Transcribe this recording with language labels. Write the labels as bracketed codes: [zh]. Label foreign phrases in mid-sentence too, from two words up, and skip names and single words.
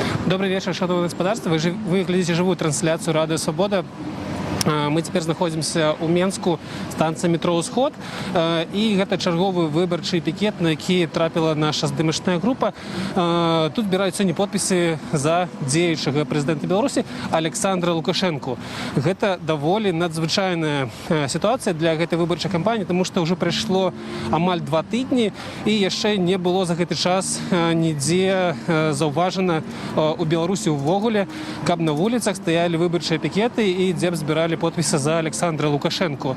[ru] Добрый вечер, шановное господарство. Вы глядите живую трансляцию «Радио Свобода». Мы теперь находимся у Менску, станция метро «Усход». И это [be] чарговый выборчий пикет, на які трапила наша здымачная група. Тут збіраюць сёння подпісы за дзеючага прэзідэнта Беларусі Александра Лукашенко. Гэта даволі надзвычайная сітуацыя для гэтай выбарчай кампаніі, тому што ўжо прайшло амаль 2 тыдні, і яшчэ не было за гэты час нідзе заўважана у Беларусі ўвогуле, каб на вуліцах стаялі выбарчыя пікеты і дзе б збіралі подписи за Александра Лукашенко.